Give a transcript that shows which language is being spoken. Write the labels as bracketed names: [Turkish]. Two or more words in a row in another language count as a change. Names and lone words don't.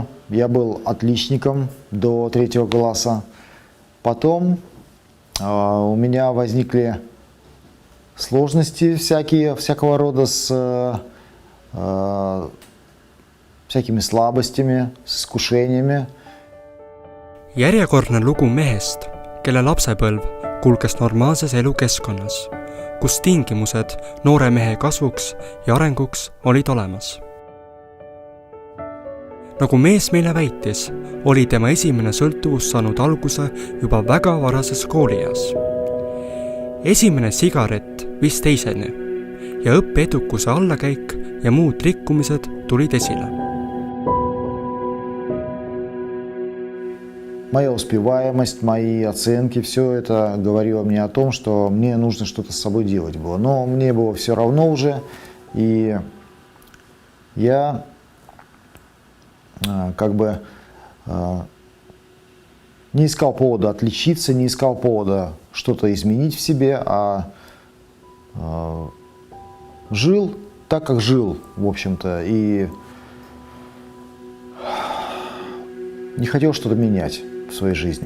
[Russian] Я был отличником до 3 класса. Потом у меня возникли сложности всякого рода с всякими слабостями, с искушениями. [Estonian] Järjekordne lugu mehest, kelle lapsepõlv kulges normaalses elukeskkonnas, kus tingimused noore mehe kasvuks ja arenguks olid olemas. Nagu mees meile väitis, oli tema esimene sõltuvus saanud alguse juba väga varases koolieas. Esimene sigaret viis teiseni ja õppeedukuse allakäik ja muud rikkumised tulid esile. [Russian] Моя успеваемость, мои оценки, все это говорило мне о том, что мне нужно что-то с собой делать было. Но мне было все равно уже, и я не искал повода отличиться, не искал повода что-то изменить в себе, а жил так, как жил, в общем-то, и не хотел что-то менять в своей жизни.